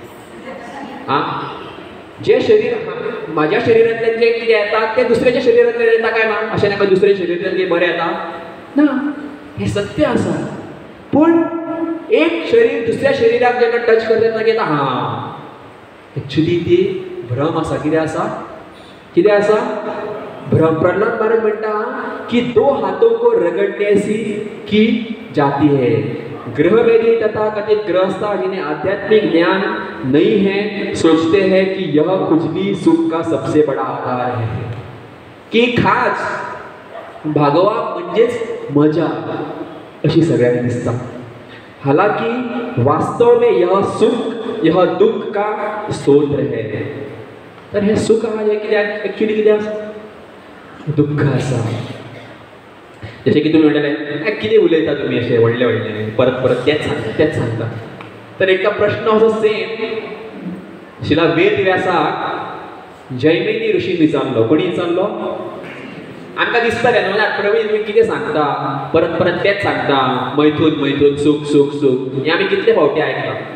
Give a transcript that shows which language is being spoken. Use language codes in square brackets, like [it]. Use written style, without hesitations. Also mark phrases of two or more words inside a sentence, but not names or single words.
[kok] जे शरीर म्हाज्या शरिरांतल्यान जे कितें येता ते दुसऱ्याच्या शरिरांतल्यान येता काय ना अशें नाका दुसऱ्या शरिरांतल्यान कितें बरें येता ना हें सत्य आसा पूण एक शरीर दुसऱ्या शरिराक जेन्ना टच करता तेन्ना कितें एक्चुअली ती भ्रम आसा कितें आसा भ्रम प्रहलाद महाराज म्हणटा की [hi] दो हाथों को रगड़ने सी की जाती है ग्रहवेदी तथा कथित गृहस्था जिन्हें आध्यात्मिक ज्ञान नहीं है सोचते हैं कि यह खुजली सुख का सबसे बड़ा आधार है की [kok] खास भागवप म्हणजेच मजा अशी सगळ्यांक दिसता [hi] हालांकि वास्तव में यह सुख यह दुख का स्रोत है [kok] तर हे सुख आहा हे कित्याक एक्चुअली कितें आसा दुःख आसा जशें की तुमी म्हणटले कितें उलयता तुमी अशें व्हडलें व्हडलें परत तेच सांगता तर एकदा प्रश्न असो सेम शिला वेद व्यासाक जैमिनी ऋषीन विचारलो कोणी विचारलो आमकां दिसतलें न्हू प्रवीण तुमी कितें सांगता परत तेच सांगता मैथून सूख सूख सूख हें आमी कितले फावटी आयकला